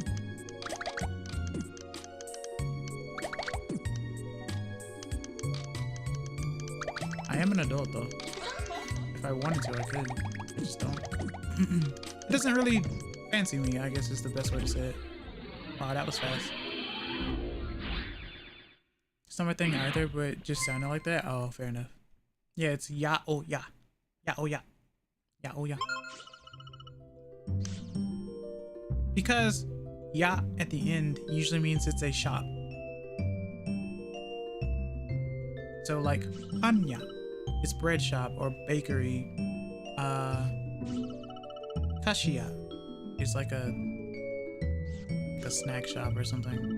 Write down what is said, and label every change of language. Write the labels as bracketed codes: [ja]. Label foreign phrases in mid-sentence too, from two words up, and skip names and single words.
[en] I am an adult though. If I wanted to, I could. I just don't. It doesn't really fancy me, I guess is the best way to say it. Wow, that was fast. It's not my thing either, but just sounded like that. Oh, fair enough. Yeah, it's ya-o-ya. Ya-o-ya. Ya-o-ya. Because ya at the end usually means it's a shop. So like panya, it's bread shop or bakery. Kashiya is like a snack shop or something.